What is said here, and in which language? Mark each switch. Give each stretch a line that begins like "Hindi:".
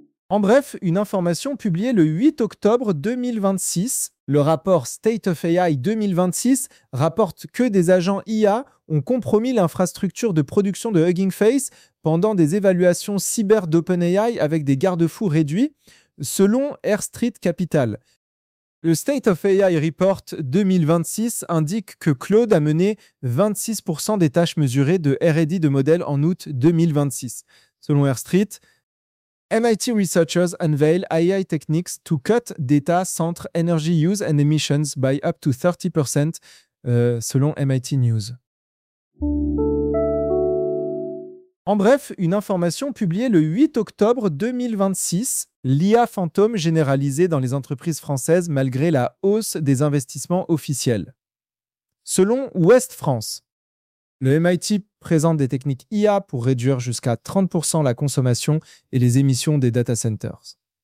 French: En bref, une information publiée le 8 octobre 2026, le rapport State of AI 2026 rapporte que des agents IA ont compromis l'infrastructure de production de Hugging Face pendant des évaluations cyber d'OpenAI avec des garde-fous réduits, selon Air Street Capital. Le State of AI Report 2026 indique que Claude a mené 26% des tâches mesurées de R&D de modèles en août 2026.
English: Selon Air Street, MIT researchers unveil AI techniques to cut data center energy use and emissions by up to 30% selon MIT News.
French: En bref, une information publiée le 8 octobre 2026, l'IA fantôme généralisée dans les entreprises françaises malgré la hausse des investissements officiels. Selon Ouest France, le MIT présente des techniques IA pour réduire jusqu'à 30% la consommation et les émissions des data centers.